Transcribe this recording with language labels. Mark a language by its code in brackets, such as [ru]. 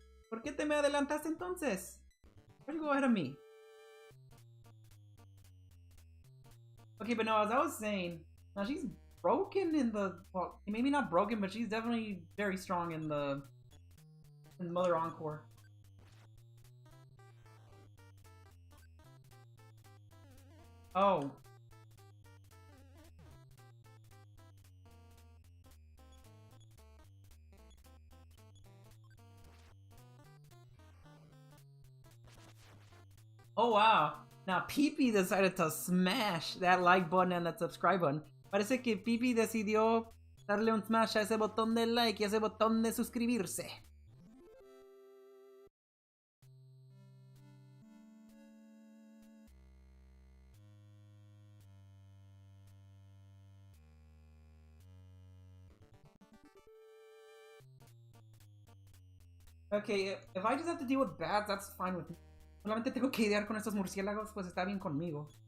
[es] ¿Por qué te me adelantaste entonces? [en] Why'd you go ahead of me? Okay, but no, as I was saying, now she's broken in the, well, maybe not broken, but she's definitely very strong in the Mother Encore. Oh. Oh wow. Now Pipi decided to smash that like button and that subscribe button. [es] Parece que Pipi decidió darle un smash a ese botón de like y a ese botón de suscribirse. [en] Okay, if I just have to deal with bats, that's fine with me. [es] Solamente tengo que lidiar con estos murciélagos, pues está bien conmigo.